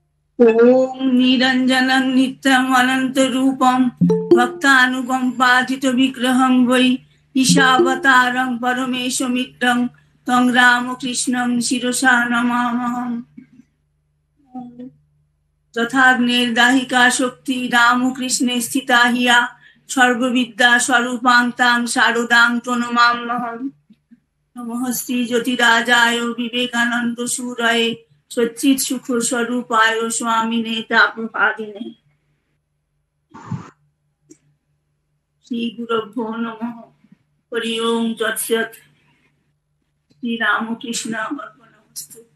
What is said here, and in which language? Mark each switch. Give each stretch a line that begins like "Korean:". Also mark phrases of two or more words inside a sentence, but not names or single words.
Sanskrit: ওম নিরঞ্জনং নিত্যম অনন্ত রূপম ভক্তানুকম্পাতিত বিগ্রহং বৈ ঈশাবতারং পরমেশমিত্রং তং রামকৃষ্ণং শিরসা নমামহম। যথাগ্নের দাহিকা শক্তি রামকৃষ্ণে স্থিতা হিয়া সর্ববিদ্যা স্বরূপাং তাং শারদাং প্রণমাম্যহম। নমঃ শ্রী জ্যোতিরাজায় বিবেকানন্দ সুরয়ে সচ্চিৎ সুখ স্বরূপায় স্বামিনে তাপহারিণে। শ্রী গুরুভ্যো নমঃ। হরি ওম তৎসৎ। শ্রী রামকৃষ্ণ অর্পণমস্তু।